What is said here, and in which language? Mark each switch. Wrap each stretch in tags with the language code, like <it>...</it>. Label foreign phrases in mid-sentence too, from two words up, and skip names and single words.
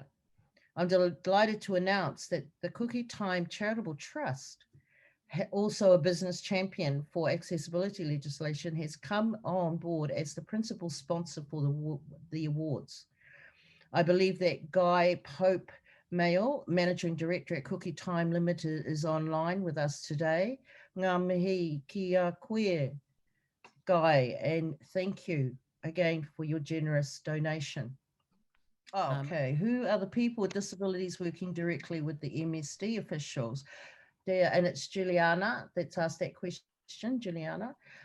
<en>I'm delighted to announce that the Cookie Time Charitable Trust, also a business champion for accessibility legislation, has come on board as the principal sponsor for the awards. I believe that Guy Pope Mayo, Managing Director at Cookie Time Limited, is online with us today.</en> <mi>Ngā mihi ki a koe,</mi> <en>Guy, and thank you again for your generous donation. Okay, who are the people with disabilities working directly with the MSD officials? There, and it's Juliana that's asked that question, Juliana.</en>